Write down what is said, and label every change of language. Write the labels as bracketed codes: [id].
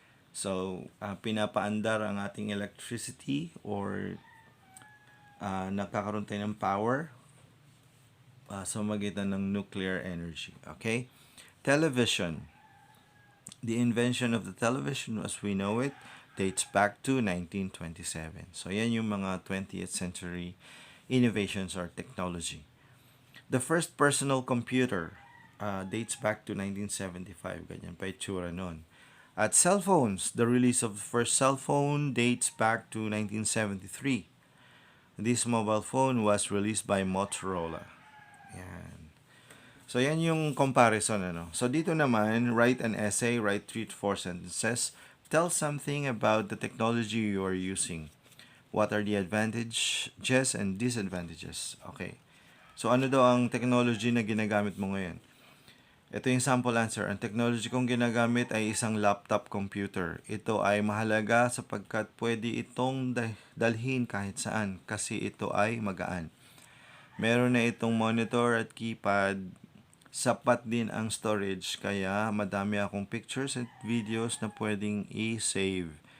[tl] So, pinapaandar ang ating electricity or nagkakaroon tayo ng power sa magitan ng nuclear energy. [en] Okay? Television. The invention of the television as we know it dates back to 1927. So, [tl] yan yung mga [en] 20th century innovations or technology. The first personal computer dates back to 1975. [tl] Ganyan pa itsura nun. At [en] cell phones, the release of the first cell phone dates back to 1973. This mobile phone was released by Motorola. [tl] Yan. [en] So, [tl] yan yung [en] comparison. So, [tl] dito naman, [en] write an essay, write 3 to 4 sentences. Tell something about the technology you are using. What are the advantages and disadvantages? Okay. [tl] So, ano daw ang technology na ginagamit mo ngayon? Ito yung sample answer. Ang technology kong ginagamit ay isang laptop computer. Ito ay mahalaga sapagkat pwede itong dalhin kahit saan kasi ito ay magaan. Meron na itong monitor at keypad. Sapat din ang storage kaya madami akong pictures at videos na pwedeng i-save.